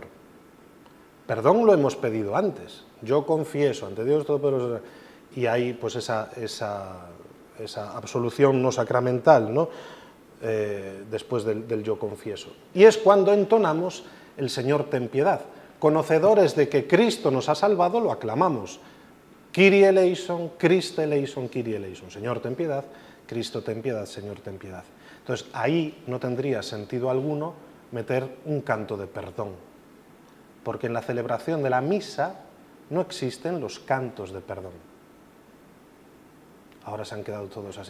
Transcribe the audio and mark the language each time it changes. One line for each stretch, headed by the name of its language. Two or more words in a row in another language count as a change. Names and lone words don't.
Spanish: Perdón lo hemos pedido antes. Yo confieso ante Dios Todopoderoso, y hay pues esa absolución no sacramental, ¿no? Después del yo confieso. Y es cuando entonamos el Señor ten piedad. Conocedores de que Cristo nos ha salvado, lo aclamamos.
Greek: Κύριε ἐλέησον, Χριστὲ ἐλέησον, Κύριε ἐλέησον.
Spanish: Señor ten piedad, Cristo ten piedad, Señor ten piedad. Entonces ahí no tendría sentido alguno meter un canto de perdón, porque en la celebración de la misa no existen los cantos de perdón. Ahora se han quedado todos así.